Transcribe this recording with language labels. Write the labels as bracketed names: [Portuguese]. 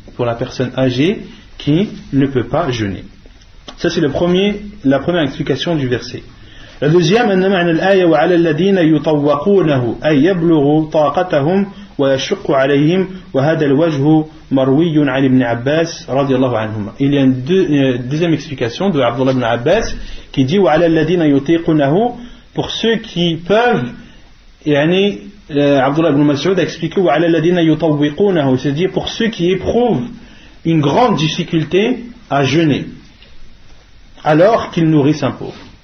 [French] Pour la personne âgée qui ne peut pas jeûner. Ça c'est la première explication du verset. La deuxième, [Arabic] أن معنى الآية وعلى الذين يطوقونه أي يبلغوا طاقتهم ويشق عليهم وهذا الوجه مروي عن ابن عباس رضي الله عنهما. [French] Il y a une deuxième explication de Abdullah ibn Abbas qui dit [Arabic] وعلى الذين يطيقونه, [French] pour ceux qui peuvent, يعني Abdullah ibn Mas'ud a expliqué [Arabic] وعلى الذين يطوقونه, [French] c'est-à-dire pour ceux qui éprouvent une grande difficulté à jeûner alors qu'ils nourrissent un pauvre.